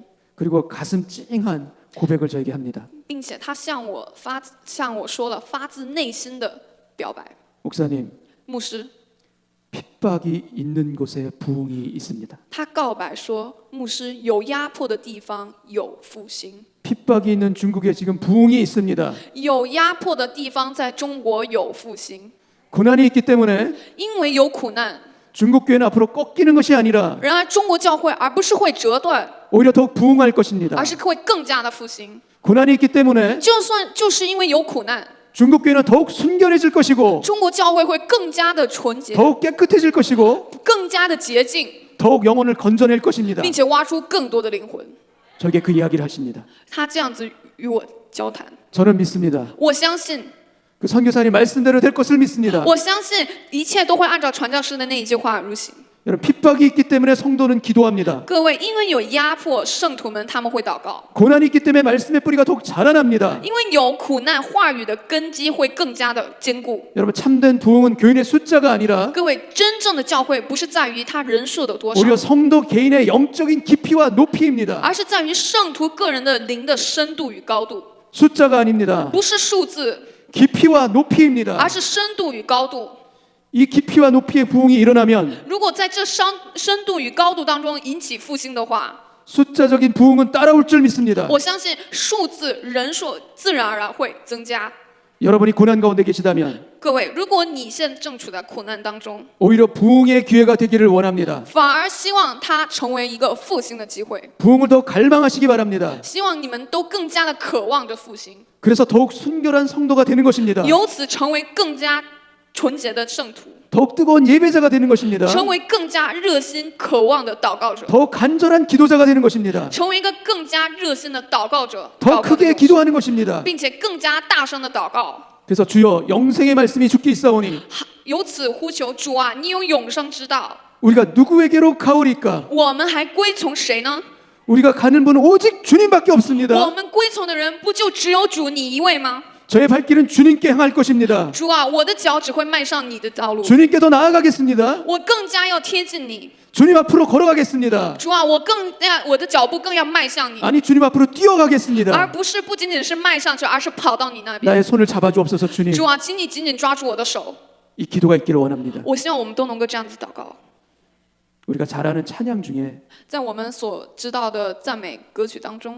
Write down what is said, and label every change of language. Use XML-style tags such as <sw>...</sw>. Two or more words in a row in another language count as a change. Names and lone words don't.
<ko>그리고 가슴 찡한 고백을 저에게 합니다.</ko> <zh>并且他向我说了发自内心的表白。</zh> <ko>목사님,</ko> <zh>牧师，</zh> <ko>핍박이 있는 곳에 부흥이 있습니다.</ko> <zh>他告白说，牧师，有压迫的地方有复兴，</zh> <ko>핍박이 있는 중국에 지금 부흥이 있습니다.</ko> <zh>有压迫的地方在中国有复兴，</zh> <ko>고난이 있기 때문에</ko> <zh>因为有苦难。</zh> <ko>중국 교회는 앞으로 꺾이는 것이 아니라</ko> <zh>然而，中国教会而不是会折断，</zh> <ko>오히려 더욱 부흥할 것입니다.</ko> <zh>而是会更加的复兴。</zh> <ko>고난이 있기 때문에</ko> <zh>就是因为有苦难，</zh> <ko>중국 교회는 더욱 순결해질 것이고</ko> <zh>中国教会会更加的纯洁，</zh> <ko>더욱 깨끗해질 것이고</ko> <zh>更加的洁净，</zh> <ko>더욱 영혼을 건져낼 것입니다.</ko> <zh>并且挖出更多的灵魂。</zh> <ko>저에게 그 이야기를 하십니다.</ko> <zh>他这样子与我交谈，</zh> <ko>저는 믿습니다.</ko> <zh>我相信，</zh> <ko>그 선교사님 말씀대로 될 것을 믿습니다.</ko> <zh>我相信一切都会按照传教士的那一句话如行。</zh> <ko>여러분 핍박이 있기 때문에 성도는 기도합니다.</ko> <zh>各位，因为有压迫，圣徒们他们会祷告；</zh> <ko>고난이 있기 때문에 말씀의 뿌리가 더욱 자라납니다.</ko> <zh>因为有苦难，话语的根基会更加的坚固。</zh> <ko>여러분 참된 부흥은 교인의 숫자가 아니라</ko> <zh>各位，真正的教会不是在于他人数的多少，</zh> <ko>오히려 성도 개인의 영적인 깊이와 높이입니다.</ko> <zh>而是在于圣徒个人的灵的深度与高度，</zh> <ko>숫자가 아닙니다.</ko> <zh>不是数字，</zh> <ko>깊이와 높이입니다.</ko> <zh>而是深度与高度。</zh> <ko>이 깊이와 높이의 부흥이 일어나면</ko> <zh>如果在这深度与高度当中引起复兴的话，</zh> <ko>숫자적인 부흥은 따라올 줄 믿습니다.</ko> <zh>我相信数字人数自然而然会增加。</zh> <ko>여러분이 고난 가운데 계시다면</ko> <zh>各位，如果你现在正处在苦难当中，</zh> <ko>오히려 부흥의 기회가 되기를 원합니다.</ko> <zh>反而希望它成为一个复兴的机会，</zh> <ko>부흥을 더 갈망하시기 바랍니다.</ko> <zh>希望你们都更加的渴望着复兴，</zh> <ko>그래서 더욱 순결한 성도가 되는 것입니다.</ko> <zh>由此成为更加纯洁的圣徒，</zh> <ko>더욱 뜨거운 예배자가 되는 것입니다.</ko> <zh>成为更加热心渴望的祷告者，</zh> <ko>더욱 간절한 기도자가 되는 것입니다.</ko> <zh>成为一个更加热心的祷告者，</zh> <ko>더</ko> <zh>祷告的</zh> <ko>크게</ko> <zh>勇士</zh> <ko>기도하는 것입니다.</ko> <zh>并且更加大声的祷告。</zh> <ko>그래서 주여 영생의 말씀이 주께 있사오니</ko> <zh>由此呼求主啊，你有永生之道，</zh> <ko>우리가 누구에게로 가오리까?</ko> <zh>我们还归从谁呢？</zh> <ko>우리가 가는 분은 오직 주님밖에</ko> <zh>我</zh> <ko>없습니다.</ko> <zh>们归从的人不就只有主你一位吗？</zh> <ko>저의 발길은 주님께 향할 것입니다.</ko> <zh>主啊，我的脚只会迈上你的道路，</zh> <ko>주님께 더 나아가겠습니다.</ko> <zh>我更加要贴近你。</zh> <ko>주님 앞으로 걸어가겠습니다.</ko> <zh>主啊，我的脚步更要迈向你，</zh> <ko>아니 주님 앞으로</ko> <zh>而</zh> <ko>뛰어가겠습니다.</ko> <zh>不仅仅是迈上去，而是跑到你那边。</zh> <ko>나의 손을 잡아주옵소서 주님.</ko> <zh>主啊，请你紧紧抓住我的手。</zh> <ko>이 기도가 있기를 원합니다.</ko> <zh>我希望我们都能够这样子祷告。</zh> <ko>우리가 잘 아는 찬양 중에</ko> <zh>在我们所知道的赞美歌曲当中，</zh>